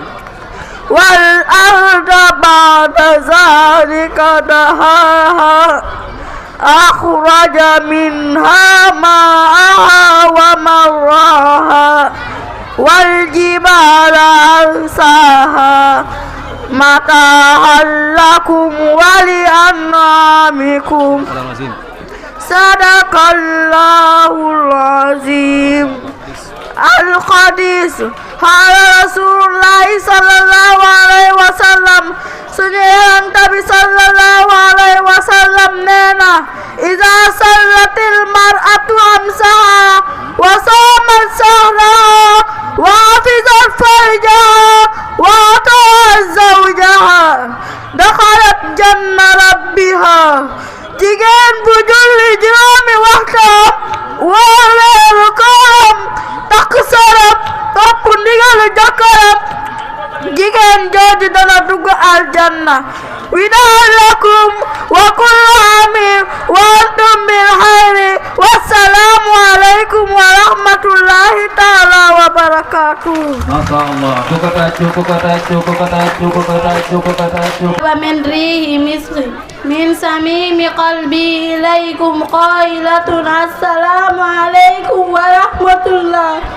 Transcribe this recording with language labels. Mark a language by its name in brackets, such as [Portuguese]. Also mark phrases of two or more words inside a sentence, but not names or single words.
[Arabic] والأرض بعد ذلك دحاها أخرج منها ماءها ومرعاها والجبال أرساها متاعا لكم ولأنعامكم صدق الله العظيم. الحديث قال رسول الله صلى الله عليه وسلم [Wolof] suñu Yonent bi [Arabic] صلى الله عليه وسلم [Wolof] nee na [Arabic] إذا صلت المرأة خمسها وصامت شهرها وحفظت فرجها وأطاعت زوجها دخلت جنة ربها. [Wolof] Jigéen bu julli juróomi waxtu woor weeru kooram takk sërëm topp ndigalu jëkkëram jigéen jooju dana dugg aljanna. [Arabic] وداعا لكم وكل عام وأنتم بخير. والسلام عليكم ورحمة الله تعالى وبركاته. ما شاء الله. ومن ريح مسك من سميم قلبي إليكم قائلة السلام عليكم ورحمة الله.